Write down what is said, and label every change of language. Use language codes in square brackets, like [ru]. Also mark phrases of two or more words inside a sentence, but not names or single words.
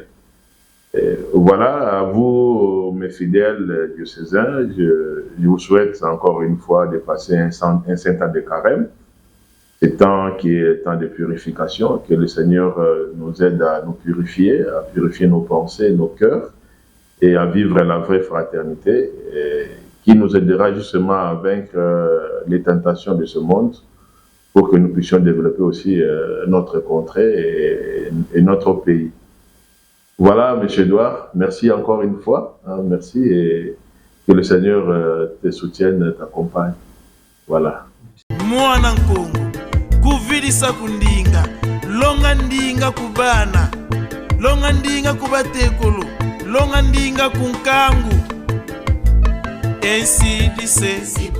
[fr] Et voilà, à vous, mes fidèles diocésains, je vous souhaite encore une fois de passer un saint temps de carême, ce temps qui est temps de purification, que le Seigneur nous aide à nous purifier, à purifier nos pensées, nos cœurs, et à vivre la vraie fraternité, qui nous aidera justement à vaincre les tentations de ce monde, pour que nous puissions développer aussi notre contrée et notre pays. Voilà, M. Edouard, merci encore une fois, merci, et que le Seigneur te soutienne, t'accompagne. Voilà. [kg] Mwana Nkongo, kuvilisa kundinga, longa ndinga kubana, longa ndinga kubatekolo, longa ndinga kunkangu, [fr] ainsi dit